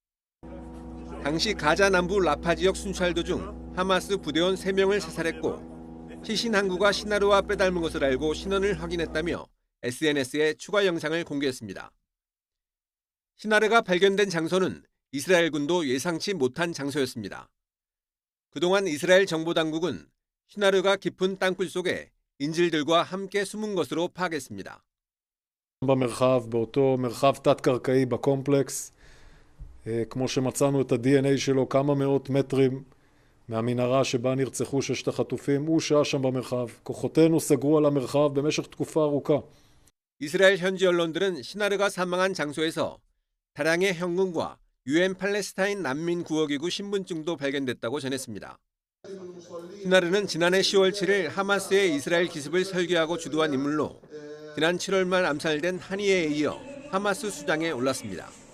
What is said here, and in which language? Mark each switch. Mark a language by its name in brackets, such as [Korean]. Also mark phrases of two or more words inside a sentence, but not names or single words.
[Korean] 당시 가자 남부 라파 지역 순찰 도중 하마스 부대원 3명을 사살했고 시신 항구가 시나르와 빼닮은 것을 알고 신원을 확인했다며 SNS에 추가 영상을 공개했습니다. 시나르가 발견된 장소는 이스라엘군도 예상치 못한 장소였습니다. 그동안 이스라엘 정보당국은 시나르가 깊은 땅굴 속에 인질들과 함께 숨은 것으로 파악했습니다. [Hebrew] במרחב, באותו מרחב תת-קרקעי בקומפלקס, כמו שמצאנו את ה-DNA שלו כמה מאות מטרים מהמנהרה שבה נרצחו 6 החטופים, הוא שהה שם במרחב. כוחותינו סגרו על המרחב במשך תקופה ארוכה. [Korean] 이스라엘 현지 언론들은 시나르가 사망한 장소에서 다량의 현금과 UN 팔레스타인 난민 구호기구 신분증도 발견됐다고 전했습니다. 시나르는 지난해 10월 7일 하마스의 이스라엘 기습을 설계하고 주도한 인물로 지난 7월 말 암살된 하니에에 이어 하마스 수장에 올랐습니다.